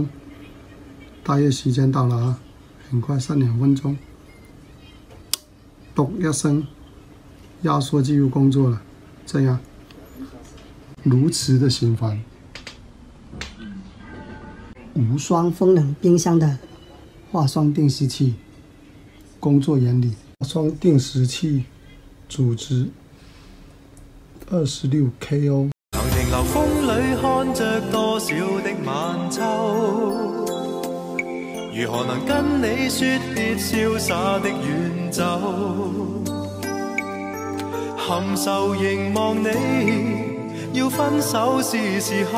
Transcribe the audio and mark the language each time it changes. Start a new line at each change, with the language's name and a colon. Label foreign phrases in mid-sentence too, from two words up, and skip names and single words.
Chinese: 大约时间到了啊，很快3-2分钟，咚一声，压缩机又工作了，这样如此的循环。无霜风冷冰箱的化霜定时器工作原理：化霜定时器主值26 kO。曾停留風裏看着多少的晚秋。如何能跟你說別瀟灑的遠走？含愁凝望你，要分手是時候。